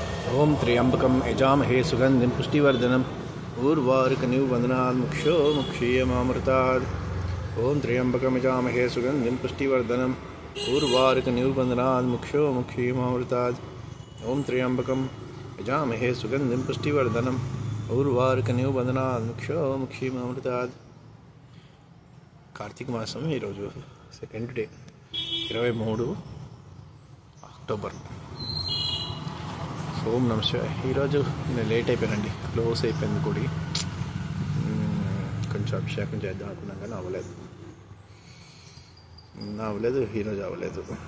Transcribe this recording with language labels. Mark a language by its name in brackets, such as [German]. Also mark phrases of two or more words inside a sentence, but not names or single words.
[Sanskrit] ओम त्र्यंबकं यजामहे सुगंधिं पुष्टिवर्धनम् उर्वारुकनिर्वन्दनात् मुक्षो मुक्षीयमामृतात्। ओम त्र्यंबकं यजामहे सुगंधिं पुष्टिवर्धनम् उर्वारुकनिर्वन्दनात् मुक्षो मुक्षीयमामृतात्। ओम त्र्यंबकं यजामहे सुगंधिं पुष्टिवर्धनम् उर्वारुकनिर्वन्दनात् मुक्षो मुक्षीयमामृतात्। [Telugu] కార్తీక మాసం ఈరోజు [English] second day [Telugu] 23 అక్టోబర్. [Sanskrit] ఓం నమః శివాయ. [Telugu] ఈరోజు నేను లేట్ అయిపోయానండి, క్లోజ్ అయిపోయింది గుడి. కొంచెం అభిషేకం చేద్దాం అనుకున్నాం కానీ అవ్వలేదు ఈరోజు అవ్వలేదు.